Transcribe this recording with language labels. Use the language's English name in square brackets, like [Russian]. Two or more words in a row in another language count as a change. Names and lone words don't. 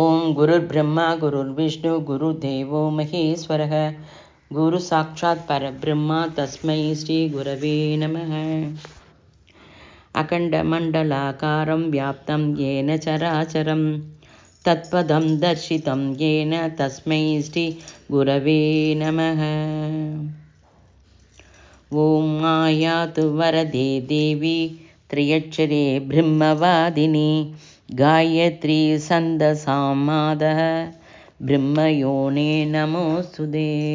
[Sanskrit] गुरुर् ब्रह्मा गुरुर् विष्णु गुरु देवो महेश्वरः गुरु साक्षात् परब्रह्मा तस्मै श्री गुरवे नमः. अखण्डमण्डलाकारं व्याप्तं येन चराचरम् तत्पदं दर्शितं येन तस्मै श्री गुरवे नमः. ओम् आयातु वरदे देवि त्र्यक्षरे ब्रह्मवादिनि गायत्रि छन्दसांमातः ब्रह्मयोने नमोऽस्तुते.